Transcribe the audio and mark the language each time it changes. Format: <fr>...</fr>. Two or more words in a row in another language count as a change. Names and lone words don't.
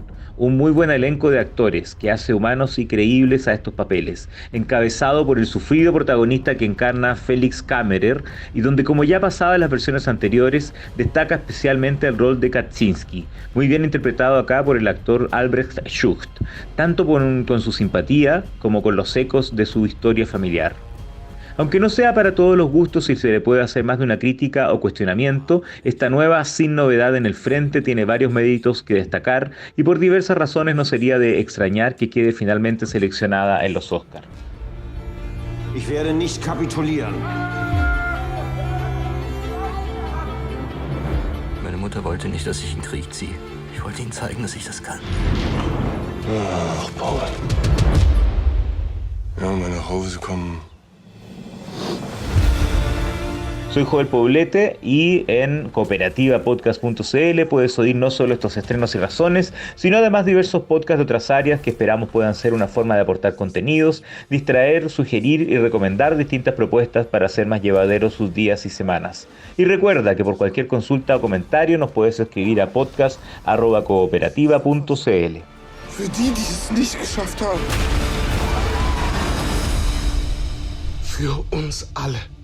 <es>Un muy buen elenco de actores que hace humanos y creíbles a estos papeles, encabezado por el sufrido protagonista que encarna Felix Kammerer y donde, como ya pasaba en las versiones anteriores, destaca especialmente el rol de Kaczynski, muy bien interpretado acá por el actor Albrecht Schucht, tanto con su simpatía como con los ecos de su historia familiar. Aunque no sea para todos los gustos y se le puede hacer más de una crítica o cuestionamiento, esta nueva sin novedad en el frente tiene varios méritos que destacar y por diversas razones no sería de extrañar que quede finalmente seleccionada en los Oscar.</es> <de>Ich werde nicht kapitulieren. Meine Mutter wollte nicht, dass ich in den Krieg ziehe. Ich wollte ihnen zeigen, dass ich das kann. Ach, Paul. Ja, meine Hose kommen.</de> <es>Soy Joel Poblete y en cooperativapodcast.cl puedes oír no solo estos estrenos y razones, sino además diversos podcasts de otras áreas que esperamos puedan ser una forma de aportar contenidos, distraer, sugerir y recomendar distintas propuestas para hacer más llevaderos sus días y semanas. Y recuerda que por cualquier consulta o comentario nos puedes escribir a podcast@cooperativa.cl.</es> <de>Für die es nicht geschafft haben. Für uns alle.</de>